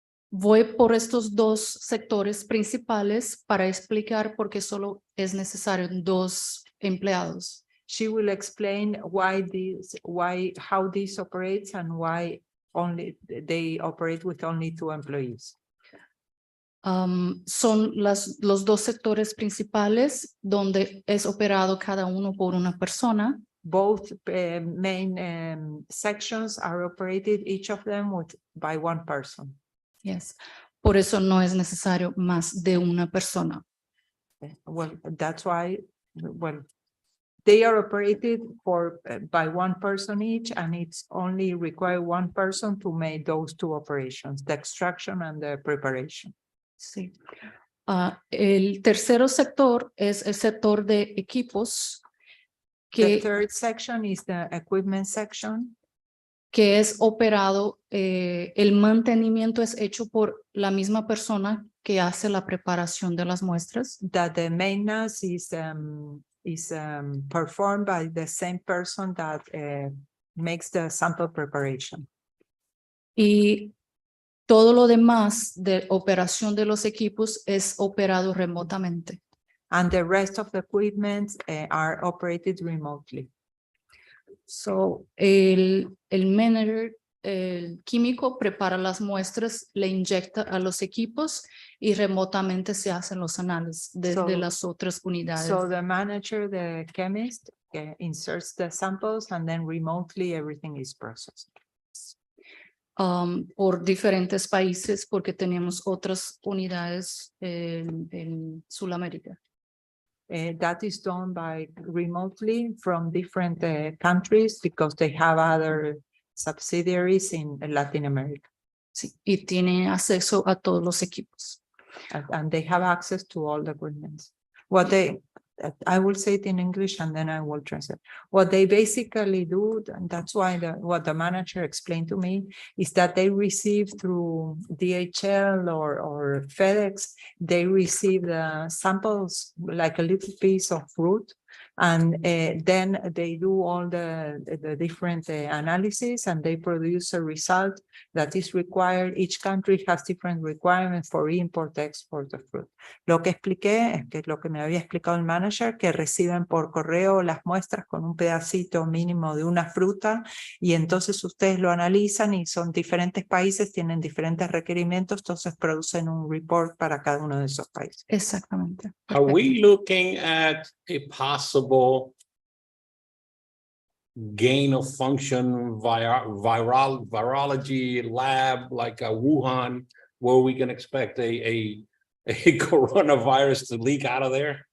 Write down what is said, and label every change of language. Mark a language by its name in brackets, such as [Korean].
[Spanish] Voy por estos 2 sectores principales para explicar por qué solo es necesario 2 empleados. [English] She will explain how this operates and why they operate with only 2 employees. [Spanish] Son los 2 sectores principales donde es operado cada uno por una persona. [English] Both main sections are operated, each of them by 1 person. Yes. [Spanish] Por eso no es necesario más de una persona. [English] Well, that's why, They are operated by one person each, and it's only require one person to make those two operations, the extraction and the preparation. [Spanish] Sí. El tercero sector es el sector de equipos [English] The [Spanish] que, [English] third section is the equipment section. [Spanish] que es operado, el mantenimiento es hecho por la misma persona que hace la preparación de las muestras. [English] That the maintenance is performed by the same person that makes the sample preparation. [Spanish] Y todo lo demás de operación de los equipos es operado remotamente. [English] And the rest of the equipment are operated remotely. [Spanish] So, el manager, el químico prepara las muestras, le inyecta a los equipos y remotamente se hacen los análisis desde [English] So- [Spanish] las otras unidades. [English] So the manager, the chemist, inserts the samples and then remotely everything is processed. [Spanish] Por diferentes países porque tenemos otras unidades en Sudamérica. [English] That is done by remotely from different countries because they have other subsidiaries in Latin America. [Spanish] Sí, y tiene acceso a todos los equipos. [English] And they have access to all the equipment. What they, I will say it in English and then I will translate. What they basically do, and that's why what the manager explained to me, is that they receive through DHL or FedEx, they receive the samples like a little piece of fruit. And then they do all the different analysis and they produce a result that is required. Each country has different requirements for import, export of fruit. [Spanish] Lo que expliqué es que lo que me había explicado el manager, que reciben por correo las muestras con un pedacito mínimo de una fruta y entonces ustedes lo analizan y son diferentes países, tienen diferentes requerimientos, entonces producen un report para cada uno de esos países. Exactamente. [English] Are we looking at a possible gain of function virology lab like a Wuhan, where we can expect a coronavirus to leak out of there?